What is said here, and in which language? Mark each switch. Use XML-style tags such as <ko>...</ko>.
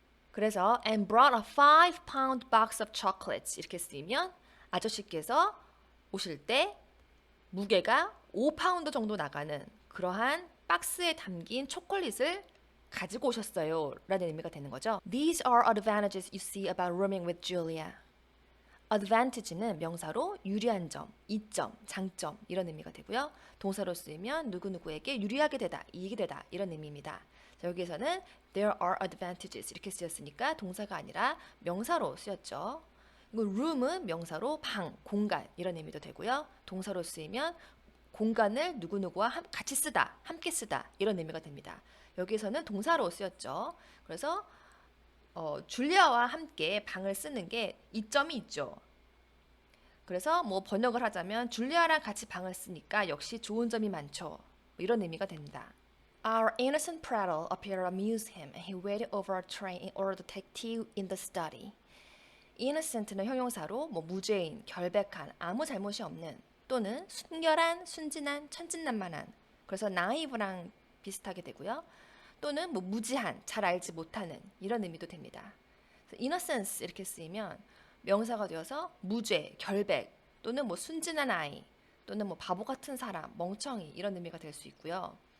<ko>그래서</ko> <en>and brought a 5-pound box of chocolates</en> <ko>이렇게 쓰이면 아저씨께서 오실 때 무게가 5파운드 정도 나가는 그러한 박스에 담긴 초콜릿을 가지고 오셨어요 라는 의미가 되는 거죠.</ko> <en>These are advantages you see about rooming with Julia.</en> <ko>advantage는 명사로 유리한 점, 이점, 장점 이런 의미가 되고요. 동사로 쓰이면 누구누구에게 유리하게 되다, 이익이 되다 이런 의미입니다. 자, 여기에서는</ko> <en>there are advantages</en> <ko>이렇게 쓰였으니까 동사가 아니라 명사로 쓰였죠. room은 명사로 방, 공간 이런 의미도 되고요. 동사로 쓰이면 공간을 누구누구와 같이 쓰다, 함께 쓰다 이런 의미가 됩니다. 여기서는 동사로 쓰였죠. 그래서 줄리아와 함께 방을 쓰는 게 이점이 있죠. 그래서 번역을 하자면 줄리아랑 같이 방을 쓰니까 역시 좋은 점이 많죠. 이런 의미가 됩니다.</ko> <en>Our innocent prattle appeared to amuse him and he waited over our train in order to take tea in the study.</en> <ko>innocent는 형용사로 무죄인, 결백한, 아무 잘못이 없는 또는 순결한, 순진한, 천진난만한 그래서 naive랑 비슷하게 되고요. 또는 무지한, 잘 알지 못하는 이런 의미도 됩니다. innocence 이렇게 쓰이면 명사가 되어서 무죄, 결백 또는 뭐 순진한 아이 또는 뭐 바보 같은 사람, 멍청이 이런 의미가 될 수 있고요.</ko>